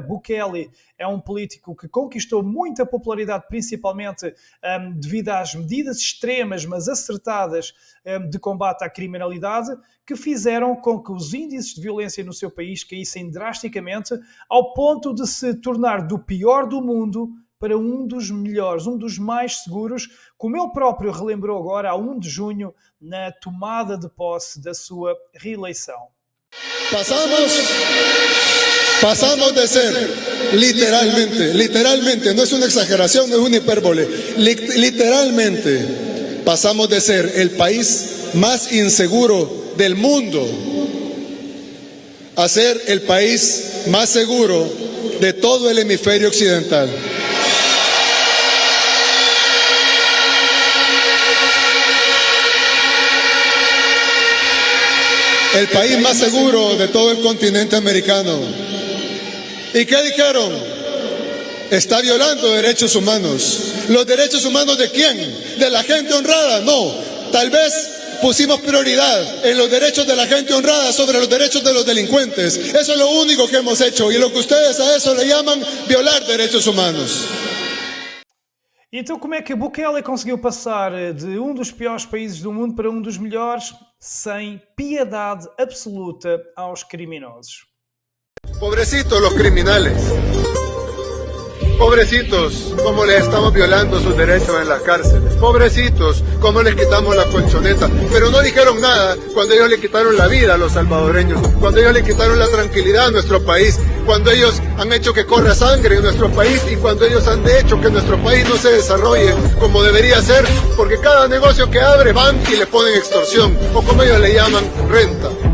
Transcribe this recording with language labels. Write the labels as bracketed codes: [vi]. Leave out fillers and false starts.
[pt] Bukele é um político que conquistou muita popularidade, principalmente devido às medidas extremas, mas acertadas, de combate à criminalidade, que fizeram com que os índices de violência no seu país caíssem drasticamente, ao ponto de se tornar do pior do mundo para um dos melhores, um dos mais seguros, como ele próprio relembrou agora, a 1 de junho, na tomada de posse da sua reeleição. [es] Pasamos de ser, literalmente, no es una exageración, no es una hipérbole, literalmente pasamos de ser el país más inseguro del mundo a ser el país más seguro de todo el hemisferio occidental. El país más seguro de todo el continente americano. ¿Y qué dijeron? Está violando derechos humanos. ¿Los derechos humanos de quién? ¿De la gente honrada? No. Tal vez pusimos prioridad en los derechos de la gente honrada sobre los derechos de los delincuentes. Eso es lo único que hemos hecho. Y lo que ustedes a eso le llaman violar derechos humanos. [pt] Então, como é que Bukele conseguiu passar de um dos piores países do mundo para um dos melhores, sem piedade absoluta aos criminosos? [es] Pobrecitos los criminales. Pobrecitos, cómo les estamos violando sus derechos en las cárceles. Pobrecitos, cómo les quitamos la colchoneta. Pero no dijeron nada cuando ellos le quitaron la vida a los salvadoreños, cuando ellos le quitaron la tranquilidad a nuestro país, cuando ellos han hecho que corra sangre en nuestro país y cuando ellos han hecho que nuestro país no se desarrolle como debería ser, porque cada negocio que abre van y le ponen extorsión, o como ellos le llaman, renta.